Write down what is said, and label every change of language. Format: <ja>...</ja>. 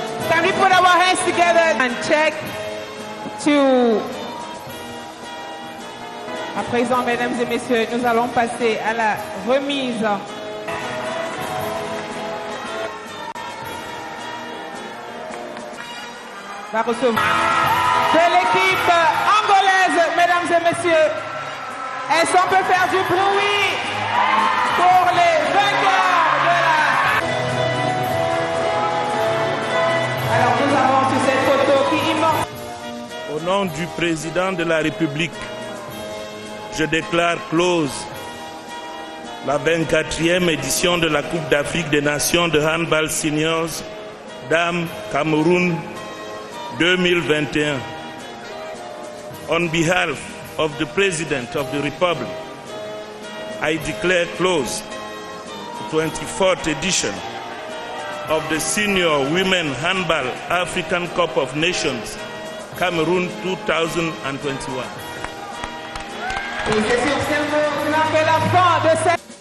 <en>Can we put our hands together and check to...</en> <fr>À présent, mesdames et messieurs, nous allons passer à la remise. Va recevoir de l'équipe angolaise, mesdames et messieurs. Est-ce qu'on peut faire du bruit pour les vainqueurs de la... Alors nous avons sur cette photo qui immortalise. Au nom du président de la République, je déclare close la 24e édition de la Coupe d'Afrique des Nations de Handball Seniors Dames Cameroun 2021.</fr> <en>On behalf of the President of the Republic, I declare closed the 24th edition of the Senior Women Handball African Cup of Nations Cameroon 2021.</en> <fr>Et c'est sur ces mots qu'on a fait la fin de cette...</fr>